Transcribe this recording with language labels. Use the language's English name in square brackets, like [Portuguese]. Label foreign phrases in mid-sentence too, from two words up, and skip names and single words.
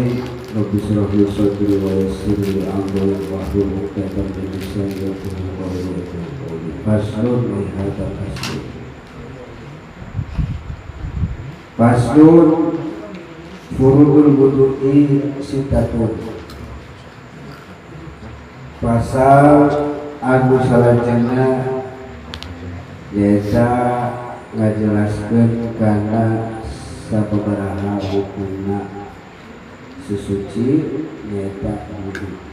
[Arabic] رب اشرح لي صدري ويسر لي أمري واحلل عقدة من لساني يفقهوا قولي. فصل من هذا فصل. فصل فروض الوضوء ستة. [Sundanese] Pasal anu salajengna nyaeta ngajelaskeun kana sababaraha hukumna susuci nyaeta wudu.